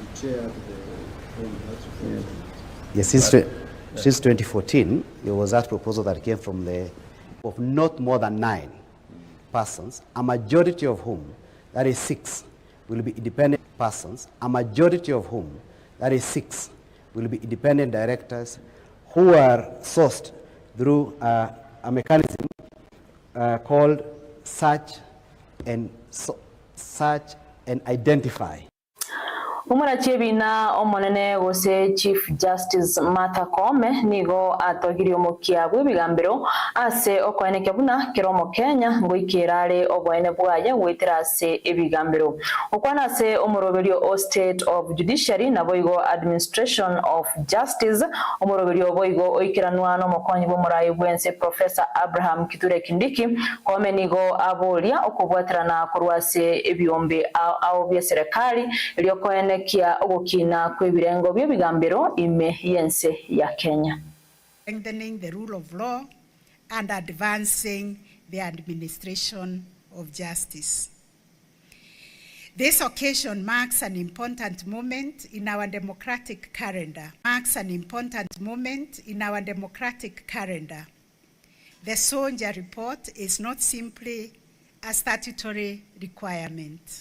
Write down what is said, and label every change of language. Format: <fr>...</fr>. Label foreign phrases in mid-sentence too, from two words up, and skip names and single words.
<en>Yes, since 2014, there was that proposal that came from of not more than 9 persons, a majority of whom, that is 6, will be independent persons, a majority of whom, that is 6, will be independent directors who are sourced through a mechanism called search and identify.</en> <guz>Umwana chebina omonene gose Chief Justice Martha Koome nigo atogirio mukia bw'ebigambiro ase okwaneke buna kiromo Kenya ngoikirare obwene bwaye gwitirase ebigambiro okwana ase omoroberio o State of Judiciary na boigo Administration of Justice omoroberio boigo oikiranwa no mokonyi bw'omurayi bwense Professor Abraham Kithure Kindiki Koome nigo abolia okubwatirana kurwase ebyombe ao bya serikali eliokoene kia ogokina kwebirengo by'ebigambiro ime yense ya Kenya.</guz> <en>Strengthening the rule of law and advancing the administration of justice. This occasion marks an important moment in our democratic calendar. The Sonja report is not simply a statutory requirement.</en>